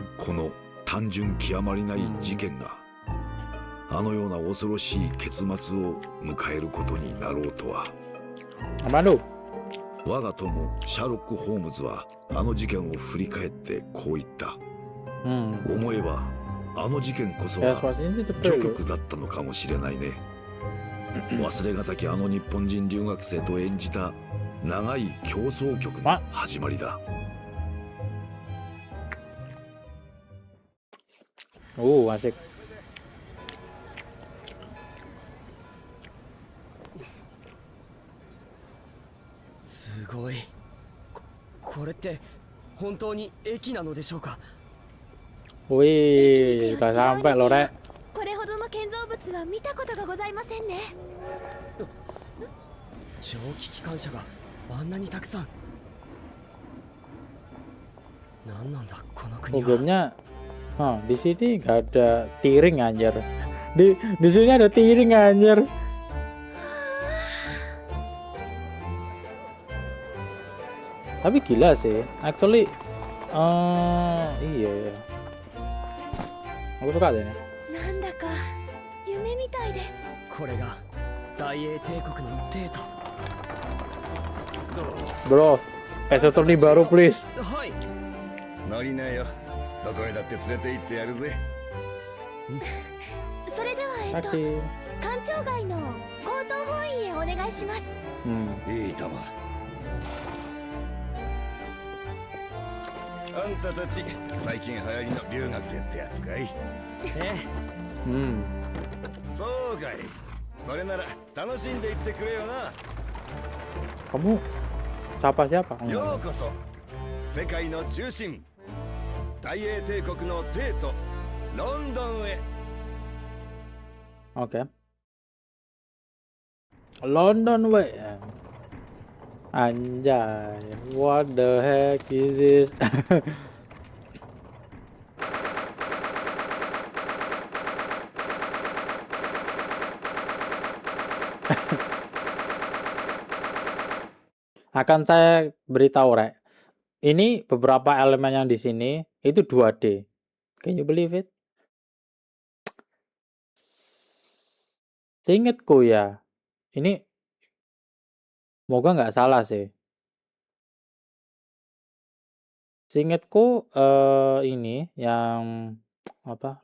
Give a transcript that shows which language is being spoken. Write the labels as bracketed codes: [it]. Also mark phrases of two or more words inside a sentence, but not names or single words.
[ja] この単純極まりない事件があのような恐ろしい結末を迎えることになろうとは。 [id] Apa lu? [ja] 我が友シャーロック・ホームズはあの事件を振り返ってこう言った。思えばあの事件こそ [id] Ya, [ja] は [id] pas ini tuh [ja] 序 [id] perlu. [ja] 曲だったのかもしれないね。忘れがたきあの日本人留学生と演じた長い競争曲の始まりだ。 [id] Asik. [ja] すごい。これって本当に駅なのでしょうか。 [id] Wih, udah sampai loh, Rek. [ja] これほどの建造物は見たことがございませんね。蒸気機関車があんなにたくさん。なんなんだこの国は。 [id] Problemnya, di sini nggak ada tiring anjir. Di sini ada tiring anjir. Tapi gila sih, actually, iya. Aku suka deh ini. [ja] なんだか夢みたいです。これが大英帝国のデータ。 Bro, esoterni baru please. はい。乗りなよ。どこへだって連れて行ってやるぜ。それでは [id] Taksi. [ja] 官庁街の高等法院へお願いします。いいとも。あんたたち最近流行りの留学生ってやつかい？そうかい。それなら楽しんでいってくれよな。 [id] Kamu siapa? [ja] ようこそ世界の中心大英帝国の帝都ロンドンへ。 [en] Oke. London way. Anjay, what the heck is this? [id] Akan saya beritahu, Rek. Ini beberapa elemen yang di sini itu 2D. [en] Can you believe it? [id] Seingetku ya, ini moga nggak salah sih. Seingetku ini yang apa?